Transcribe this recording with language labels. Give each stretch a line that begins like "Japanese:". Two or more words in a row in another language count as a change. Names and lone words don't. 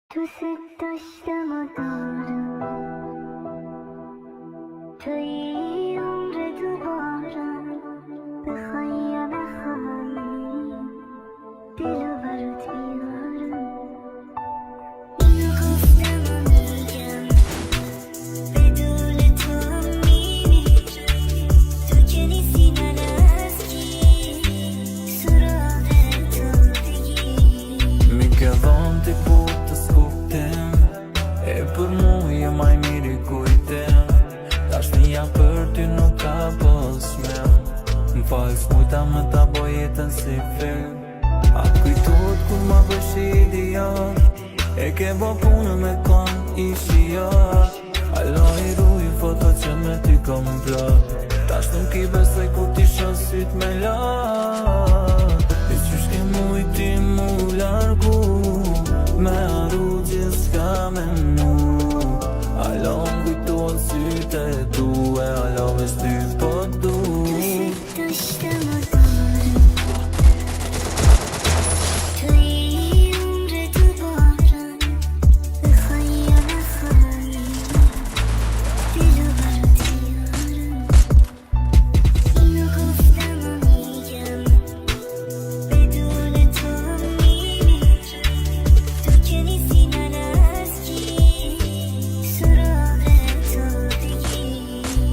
Persian: دوست داشتم و دارم توی عمر دوبارم بخوای یا نخوای دلو برات میارم اینو گفتم و میگم بدون تو میمیرم تو که نیستی من از کی سراغ تو بگیر
Albanian: میگم ti po të skuptim E për mu je maj miri kujtim Dashnia për ty nuk ka posmem M'fal s'mujta me ta bo jetën si film A kujtot kur ma bësh idiot E ke bo punën me kon ishi jot Alo i ruj foto që me ty kom plot Tash nuk i besoj kur ti shon syt me lot E qysh ke mujti mu largu Me arru gjith'ska me mu Alo m'kujton syte tu E alo veç ty po du
Persian: دوست داشتم و دارم توی عمر دوبارم بخوای یا نخوای دلو برات میارم اینو گفتم و میگم بدون تو میمیرم تو که نیستی من از کی سراغ تو بگیر